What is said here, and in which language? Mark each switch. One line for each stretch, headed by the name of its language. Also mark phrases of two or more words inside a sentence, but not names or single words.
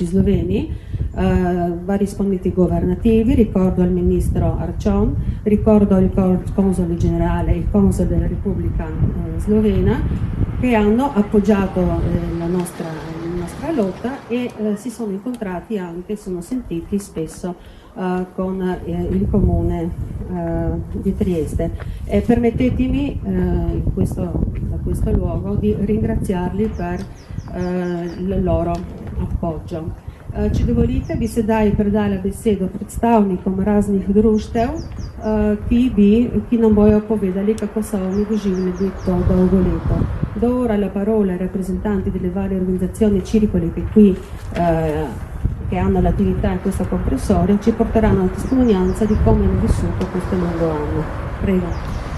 Italian: sloveni, vari esponenti governativi, ricordo il ministro Arcion, ricordo il console generale e il console della Repubblica Slovena, che hanno appoggiato la nostra lotta e si sono incontrati anche, sono sentiti spesso con il Comune di Trieste. Permettetemi da questo luogo di ringraziarli per il loro appoggio.
Slovenian: Če dovolite, bi sedaj predala besedo predstavnikom raznih društev, ki nam bojo povedali, kako so oni doživljali to dolgo leto.
Italian: Do ora la parola ai rappresentanti delle varie organizzazioni circoli che hanno l'attività in questo comprensorio, ci porteranno la testimonianza di come hanno vissuto questo lungo anno. Prego.